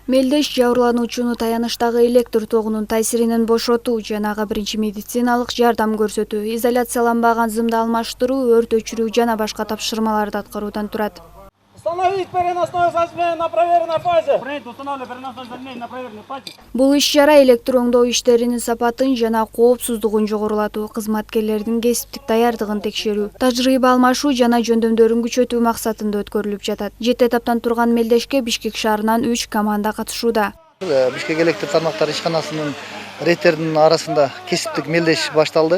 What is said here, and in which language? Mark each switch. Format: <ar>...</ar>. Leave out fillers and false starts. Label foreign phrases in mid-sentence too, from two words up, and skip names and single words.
<ky>Мелдеш жабырлануучуну таянычтагы электр тогунун таасиринен бошотуу жана ага биринчи медициналык жардам көрсөтүү, изоляцияланбаган зымды алмаштыруу, өрт өчүрүү жана башка тапшырмаларды аткаруудан турат.</ky> <ru>Установить переносное соединение на проверенной фазе. Установлено переносное соединение на проверенной фазе.</ru> <ky>Бул иш-чара электр оңдоо иштеринин сапатын жана коопсуздугун жогорулатуу, кызматкерлердин кесиптик даярдыгын текшерүү, тажрыйба алмашуу жана жөндөмдөрүн күчөтүү максатында өткөрүлүп жатат. 7 этаптан турган мелдешке Бишкек шаарынан 3 команда катышууда. Бишкек электр тармактары ишканасынын рейтердин арасында кесиптик мелдеш башталды.</ky>